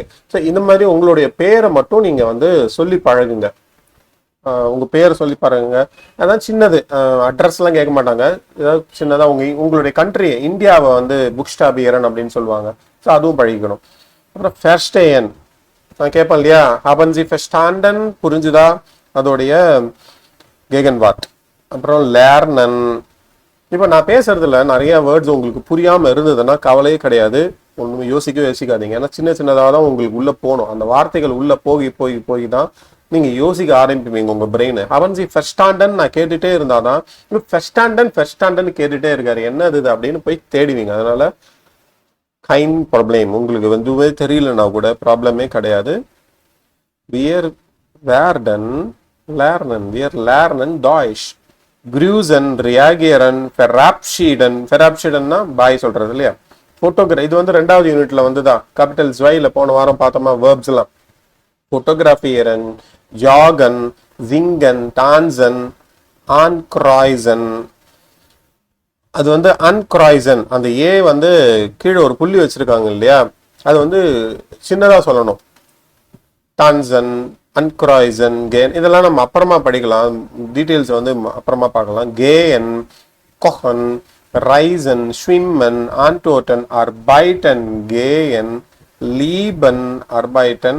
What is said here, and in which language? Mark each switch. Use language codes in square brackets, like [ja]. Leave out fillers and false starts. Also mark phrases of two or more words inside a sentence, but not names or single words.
[ta] ஸோ இந்த மாதிரி உங்களுடைய பேரை மட்டும் நீங்கள் சொல்லி பழகுங்க. உங்கள் பேரை சொல்லி பழகுங்க. அதான் சின்னது, அட்ரஸ்லாம் கேட்க மாட்டாங்க. ஏதாவது சின்னதாக உங்களுடைய கண்ட்ரி இந்தியாவை புக்ஸ்டாபியரன் அப்படின்னு சொல்லுவாங்க. ஸோ அதுவும் பழகிக்கணும். அப்புறம் ஃபெர்ஸ்டேயன் நான் கேட்பேன் இல்லையா? [de] haben Sie verstanden? [ta] புரிஞ்சுதா? அதோடைய கேகன்வார்ட். அப்புறம் லேர்னன். இப்போ நான் பேசுறதுல நிறைய வேர்ட்ஸ் உங்களுக்கு புரியாம இருந்ததுன்னா கவலையே கிடையாது. ஒண்ணுமே யோசிக்காதீங்க. ஏன்னா சின்ன சின்னதாக தான் உங்களுக்கு உள்ள போகணும். அந்த வார்த்தைகள் உள்ள போய் போய் போய் தான் நீங்க யோசிக்க ஆரம்பிப்பீங்க உங்க பிரெயின். அவன் [en] first standard [ta] நான் கேட்டுட்டே இருந்தாதான் [en] first standard [ta] கேட்டுட்டே இருக்காரு, என்னது இது அப்படின்னு போய் தேடுவீங்க. அதனால [de] kein Problem. [ta] உங்களுக்கு வந்து தெரியலனா கூட ப்ராப்ளமே கிடையாது. [de] Wir werden Deutsch. Grüßen, reagieren, verabschieden [ta] பாய் சொல்றது இல்லையா? போட்டோகிராஃபி இது வந்து 2வது யூனிட்ல வந்துதான். கேபிட்டல் ஸ்வைல போன வாரம் பார்த்தோமா verbs எல்லாம். [de] fotografieren, joggen, singen, tanzen, ankreuzen. [ta] அது வந்து அன்கிராய்சன், அந்த ஏ வந்து கீழே ஒரு புள்ளி வச்சிருக்காங்க இல்லையா, அது வந்து சின்னதா சொல்லணும். [de] tanzen, ankreuzen, gehen [ta] இதெல்லாம் நம்ம அப்புறமா படிக்கலாம். டீட்டெயில்ஸ் வந்து அப்புறமா பார்க்கலாம். [de] gehen, kochen, reisen, schwimmen, antworten, arbeiten, gehen, lieben, arbeiten.